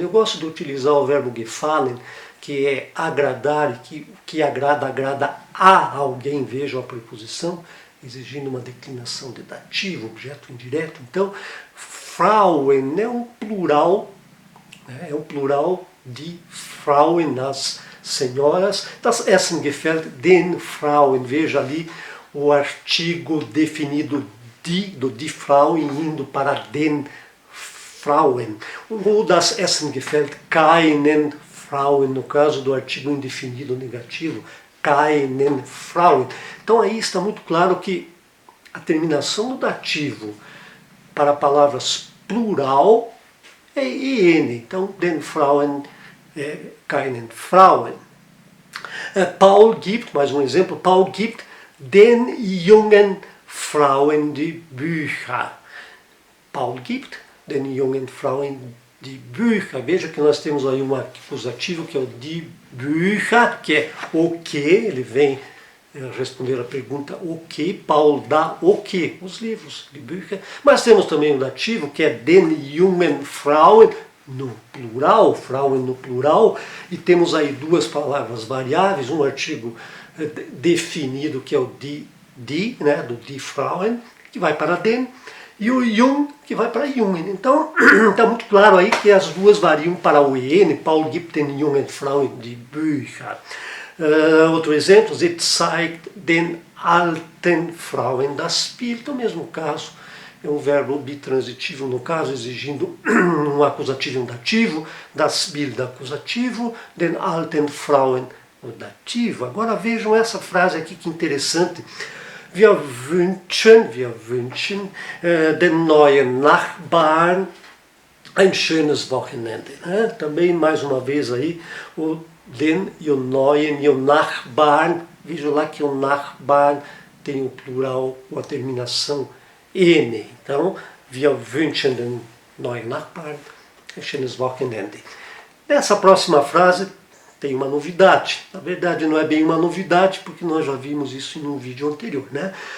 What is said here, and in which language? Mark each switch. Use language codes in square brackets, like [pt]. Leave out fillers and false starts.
[pt] Eu gosto de utilizar o verbo gefallen, que é agradar, que agrada a alguém, veja a preposição, exigindo uma declinação de dativo, objeto indireto. Então, Frauen é um plural, né, é um plural de Frauen, as senhoras. [de] Das Essen gefällt den Frauen. [pt] Veja ali o artigo definido do die Frauen indo para den Frauen. Ou [de] das Essen gefällt keinen Frauen, [pt] no caso do artigo indefinido negativo, keinen Frauen. Então aí está muito claro que a terminação do dativo para palavras plural é EN. [de] Então, den Frauen, keinen Frauen. Paul gibt, [pt] mais um exemplo, [de] Paul gibt den jungen Frauen die Bücher. Paul gibt den jungen Frauen die Bücher. [pt] Veja que nós temos aí um acusativo que é o die Bücher, que é o que, ele vem responder a pergunta o que, Paul dá o que? Os livros, die Bücher. Mas temos também o dativo que é den jungen Frauen, no plural, Frauen no plural, e temos aí duas palavras variáveis, um artigo definido que é o die, né, do die Frauen, que vai para den, e o jung, que vai para jungen. Então, está muito claro aí que as duas variam para o EN, [de] Paul gibt den jungen Frauen die Bücher. [pt] Outro exemplo, [de] sie zeigt den alten Frauen das Bild, [pt] no mesmo caso, é um verbo bitransitivo, no caso, exigindo um acusativo e um dativo, das Bild acusativo, den alten Frauen o dativo. Agora vejam essa frase aqui que interessante. [de] Wir wünschen den neuen Nachbarn ein schönes Wochenende. [pt] Também, mais uma vez aí, o den e o neuen e o Nachbarn. Veja lá que o Nachbarn tem o plural com a terminação N. [de] Então, wir wünschen den neuen Nachbarn ein schönes Wochenende. [pt] Nessa próxima frase tem uma novidade. Na verdade, não é bem uma novidade, porque nós já vimos isso em um vídeo anterior, né?